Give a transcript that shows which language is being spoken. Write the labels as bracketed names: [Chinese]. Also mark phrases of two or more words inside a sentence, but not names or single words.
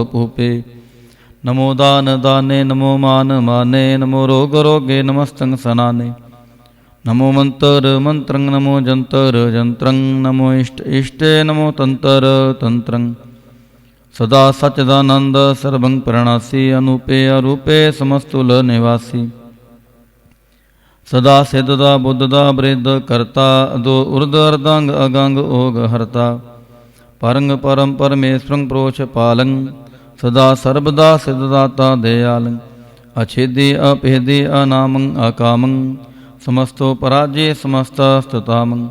[Braj] पूपे नमो दान दाने नमो मान माने नमो रोग रोगे नमस्तं सनाने नमो मंत्र मंत्रं नमो जंतर जंत्रं नमो इष्ट इष्टे नमो तंत्र तंत्रं सदा सच्चिदानंद सर्वं प्रणासी अनूपे अरूपे समस्तुल निवासी ਸਦਾ ਸਿੱਧ ਦਾ ਬੁੱਧ ਦਾ ਬ੍ਰਿਧ ਕਰਤਾ, ਅਦੋ ਉਰਦ ਅਰਦੰਗ ਅਗੰਗ ਓਗ ਹਰਤਾ। ਪਰੰਗ ਪਰਮ ਪਰਮੇਸ਼ਵਰੰ ਪ੍ਰੋਛ ਪਾਲੰ, ਸਦਾ ਸਰਬਦਾ ਸਿੱਧ ਦਾਤਾ ਦਿਆਲੰ। ਅਛੇਦੀ ਅਭੇਦੀ ਅਨਾਮੰ ਅਕਾਮੰ, ਸਮਸਤੋ ਪਰਾਜੇ ਸਮਸਤਾ ਸਤਤਾਮੰ।